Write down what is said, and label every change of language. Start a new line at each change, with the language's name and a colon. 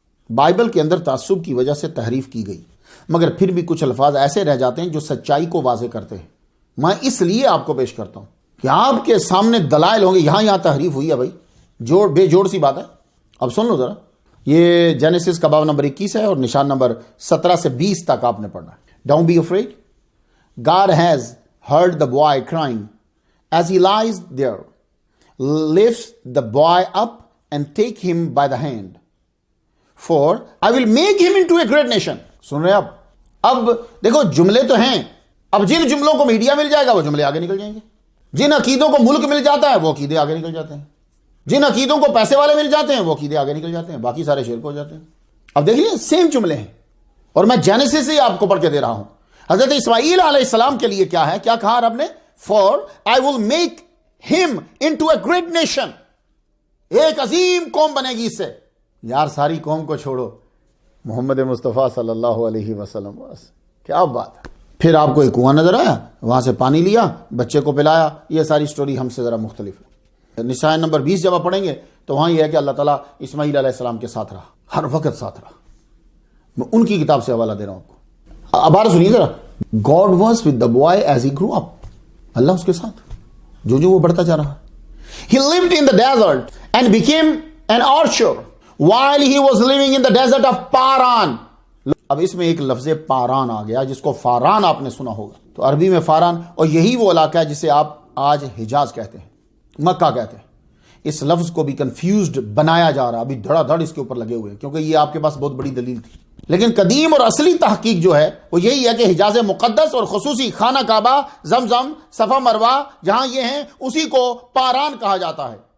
Urdu: Bible کے اندر تعصب کی وجہ سے تحریف کی گئی, مگر پھر بھی کچھ الفاظ ایسے رہ جاتے ہیں جو سچائی کو واضح کرتے ہیں. میں اس لیے آپ کو پیش کرتا ہوں کہ آپ کے سامنے دلائل ہوں گے, یہاں تحریف ہوئی ہے بھائی, بے جوڑ سی بات ہے. اب سن لو ذرا, یہ جینیسس کا باب نمبر 21 ہے اور نشان نمبر 17 سے 20 تک آپ نے پڑھنا ہے.
English: Don't be afraid. God has heard the boy crying as he lies there. Lifts the boy up and take him by the hand. For I will make him into a great nation.
Urdu: سن رہے آپ؟ اب دیکھو جملے تو ہیں, اب جن جملوں کو میڈیا مل جائے گا وہ جملے آگے نکل جائیں گے, جن عقیدوں کو ملک مل جاتا ہے وہ عقیدے آگے نکل جاتے ہیں, جن عقیدوں کو پیسے والے مل جاتے ہیں وہ عقیدے آگے نکل جاتے ہیں, باقی سارے شرک ہو جاتے ہیں. اب دیکھ لیں سیم جملے ہیں, اور میں جینیسس سے آپ کو پڑھ کے دے رہا ہوں. حضرت اسماعیل علیہ السلام کے لیے کیا ہے, کیا کہا رب نے,
English: for I will make them into a great nation,
Urdu: ایک عظیم قوم بنے گی اس سے. یار ساری قوم کو چھوڑو, محمد مصطفیٰ صلی اللہ علیہ وسلم, بس کیا بات ہے. پھر آپ کو ایک کنواں نظر آیا, وہاں سے پانی لیا, بچے کو پلایا. یہ ساری سٹوری ہم سے ذرا مختلف ہے. نشان نمبر 20 جب آپ پڑھیں گے تو وہاں یہ ہے کہ اللہ تعالیٰ اسماعیل علیہ السلام کے ساتھ رہا, ہر وقت ساتھ رہا. میں ان کی کتاب سے حوالہ دے رہا ہوں آپ کو. اب آر سنیے ذرا,
English: God was with the boy as he grew up.
Urdu: اللہ اس کے ساتھ جو وہ بڑھتا جا رہا.
English: He lived in the desert and became an archer while he was living in the desert of Paran.
Urdu: اب اس میں ایک لفظ پاران آ گیا جس کو فاران آپ نے سنا ہوگا. تو عربی میں فاران, اور یہی وہ علاقہ ہے جسے آپ آج حجاز کہتے ہیں, مکہ کہتے ہیں. اس لفظ کو بھی کنفیوزڈ بنایا جا رہا, ابھی دھڑا دھڑ اس کے اوپر لگے ہوئے, کیونکہ یہ آپ کے پاس بہت بڑی دلیل تھی. لیکن قدیم اور اصلی تحقیق جو ہے وہ یہی ہے کہ حجاز مقدس اور خصوصی خانہ کعبہ, زمزم, صفا مروہ جہاں یہ ہیں اسی کو پاران کہا جاتا ہے.